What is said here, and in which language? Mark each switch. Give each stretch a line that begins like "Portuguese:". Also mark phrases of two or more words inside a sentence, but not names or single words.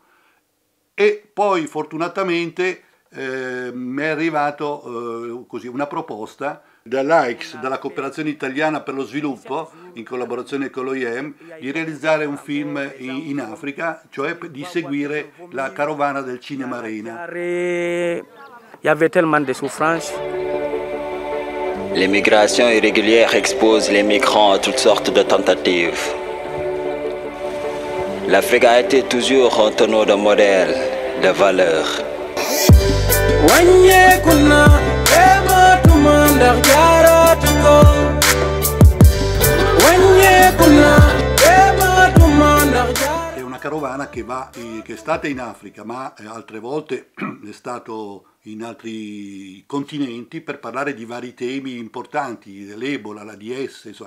Italian: E poi fortunatamente mi è arrivato una proposta dall'AICS, dalla Cooperazione Italiana per lo Sviluppo, in collaborazione con l'OIM, di realizzare un film in Africa, cioè di seguire la carovana del Cinema Arena.
French: Il y avait tellement de souffrances. Les migrations irrégulières exposent les migrants à toutes sortes de tentatives. L'Afrique a été toujours un tonneau de modèles, de valeurs.
Italian: È una carovana che è stata in Africa, ma altre volte è stato in altri continenti per parlare di vari temi importanti, dell'Ebola, l'AIDS, insomma.